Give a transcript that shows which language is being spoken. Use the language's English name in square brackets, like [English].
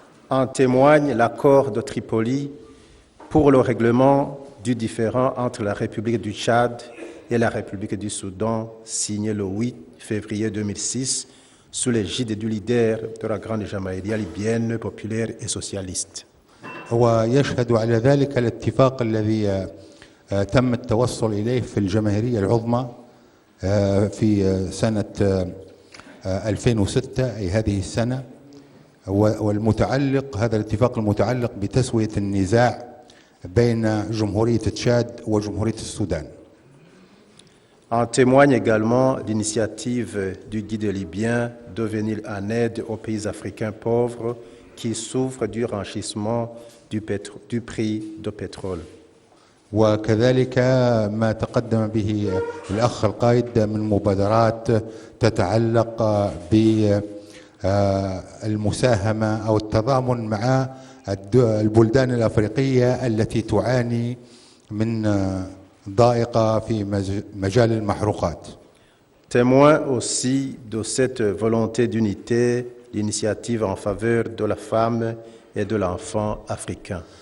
[French] En témoigne l'accord de Tripoli pour le règlement du différend entre la République du Tchad et la République du Soudan, signé le 8 février 2006 sous l'égide du leader de la Grande Jamaïria libyenne populaire et socialiste. [Arabic] ويشهد على ذلك الاتفاق الذي تم التوصل إليه في الجماهيرية العظمى في سنة 2006 أي هذه السنة، والمتعلق هذا الاتفاق المتعلق بتسوية النزاع بين جمهورية تشاد وجمهورية السودان. [French] En témoigne également l'initiative du guide libyen de venir en aide aux pays africains pauvres qui souffrent du renchissement du prix du pétrole. [Arabic] وكذلك ما تقدم به الأخ القائد من مبادرات تتعلق بالمساهمة أو التضامن مع البلدان الأفريقية التي تعاني من ضائقة في مجال المحروقات. [French] Témoin aussi de cette volonté d'unité, l'initiative en faveur de la femme et de l'enfant africain.